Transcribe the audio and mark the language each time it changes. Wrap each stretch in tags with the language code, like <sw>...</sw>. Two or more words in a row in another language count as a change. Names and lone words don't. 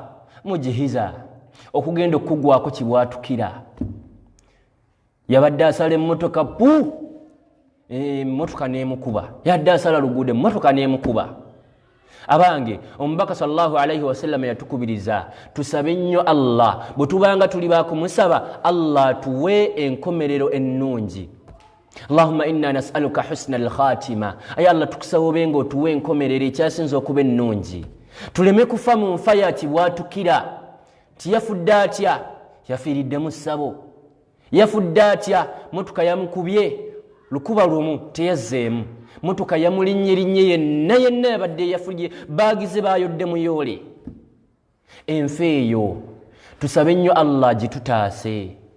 <lg>mujihiza okugenda okugwako kibwatukira yabadde asala emmotoka pu emmotoka n'emukuba yadde asala luguudo emmotoka n'emukuba abange omubaka</lg> <ar>صلى الله عليه</ar> <lg>wasallam yatukubiriza tusabe nnyo Allah bwe tubanga tuli bakumusaba Allah tuwe enkomerero ennungi Allahumma</lg> <ar>إنا نسألك حسن الخاتمة</ar> <lg>ay Allah tukusaba obenga otuwe enkomerero ekyasinza okuba ennungi tuleme kufa mu nfa ya kibwatukira tiyafudde atya yafiiridde mu ssabo yafudde atya motuka yamukubye lukuba lumu teyazzeemu motuka yamulinnye yenna yabadde yafulye baagize baayodde muyoole enfa eyo tusabe nnyo Allah gitutaase</lg>